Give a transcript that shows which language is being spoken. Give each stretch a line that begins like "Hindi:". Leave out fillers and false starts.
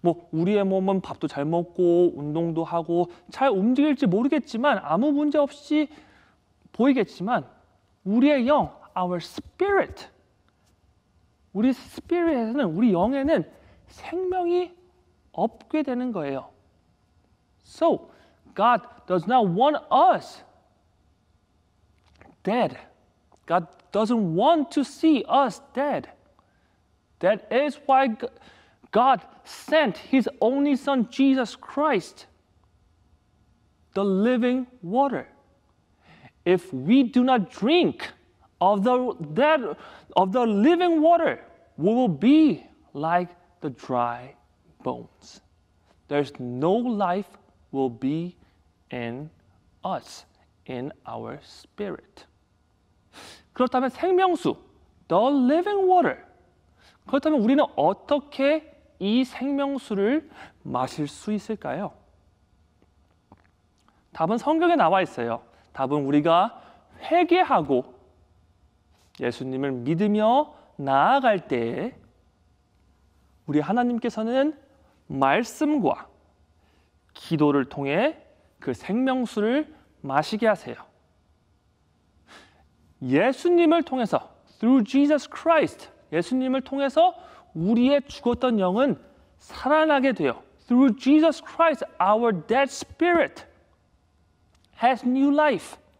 Korean: 우리의 몸은 밥도 잘 먹고 운동도 하고 잘 움직일지 모르겠지만 아무 문제 없이 보이겠지만 우리의 영,
English: our spirit,
Korean: 우리 스피릿에는 우리 영에는 생명이 없게 되는 거예요.
English: So God does not want us dead. God doesn't want to see us dead. That is why God sent His only Son, Jesus Christ, the living water. If we do not drink of the living water, we will be like the dry bones. There's no life will be in us, in our spirit.
Korean: 그렇다면 생명수,
English: the living water.
Korean: 그렇다면 우리는 어떻게 이 생명수를 마실 수 있을까요? 답은 성경에 나와 있어요. 답은 우리가 회개하고 예수님을 믿으며 나아갈 때에 우리 하나님께서는 말씀과 기도를 통해 그 생명수를 마시게 하세요. 예수님을 통해서
English: through Jesus Christ,
Korean: 예수님을 통해서 우리의 죽었던 영은 살아나게 돼요.
English: Through Jesus Christ, our dead spirit has new life.